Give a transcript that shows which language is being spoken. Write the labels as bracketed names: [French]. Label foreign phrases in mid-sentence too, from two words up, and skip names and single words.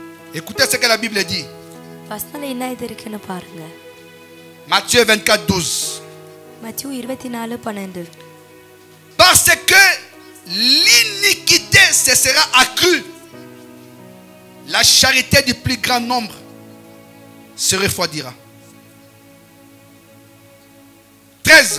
[French] Écoutez ce que la Bible dit. [Tamil] வசனத்துல என்ன இது இருக்குன்னு பாருங்க. [French] Matthieu 24, 12. [Tamil] மத்தேயு 24:12. [French] Parce que l'iniquité se sera accrue, la charité du plus grand nombre se refroidira. 13.